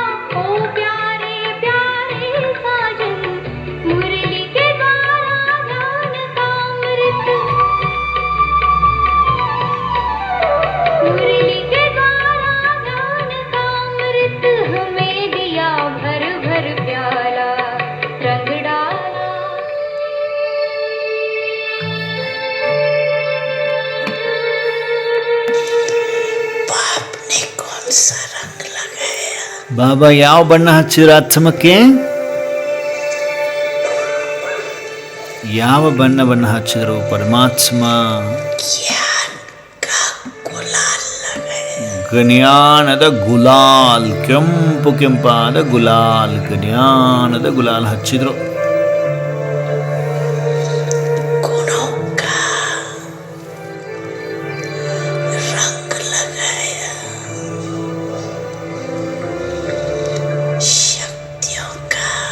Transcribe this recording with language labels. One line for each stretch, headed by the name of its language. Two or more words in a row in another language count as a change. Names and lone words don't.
Hindi: ओ प्यारे प्यारे साजन, मुरली के द्वारा ज्ञान का अमृत, मुरली के द्वारा ज्ञान का अमृत हमें दिया भर भर प्याला। रंग डाला बाप ने कौन सा रंग लगाया
Kannada: ಬಾಬಾ ಯಾವ ಬಣ್ಣ ಹಚ್ಚಿದ್ರು ಆತ್ಮಕ್ಕೆ? ಯಾವ ಬಣ್ಣ ಹಚ್ಚಿದ್ರು? ಪರಮಾತ್ಮ
Hindi: ज्ञान का गुलाल लगाया
Kannada: ಜ್ಞಾನದ ಗುಲಾಲ್, ಕೆಂಪು ಕೆಂಪಾದ ಗುಲಾಲ್, ಜ್ಞಾನದ ಗುಲಾಲ್ ಹಚ್ಚಿದ್ರು.
Hindi: गुणों का रंग लगाया, शक्तियों का